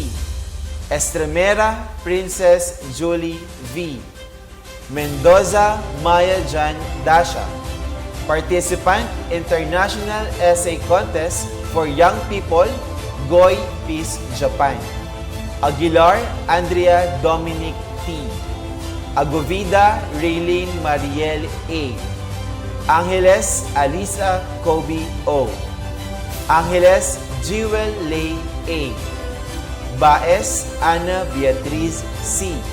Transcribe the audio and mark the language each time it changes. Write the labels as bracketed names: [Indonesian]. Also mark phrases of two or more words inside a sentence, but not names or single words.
[English] Estremera Princess Julie V. Mendoza Maya Jan Dasha. Participant International Essay Contest for Young People Goy Peace Japan. Aguilar Andrea Dominic T. Agovida Raylene Mariel A. Angeles Alisa Kobe O. Angeles Jewel Lay A. Baez Ana Beatriz C.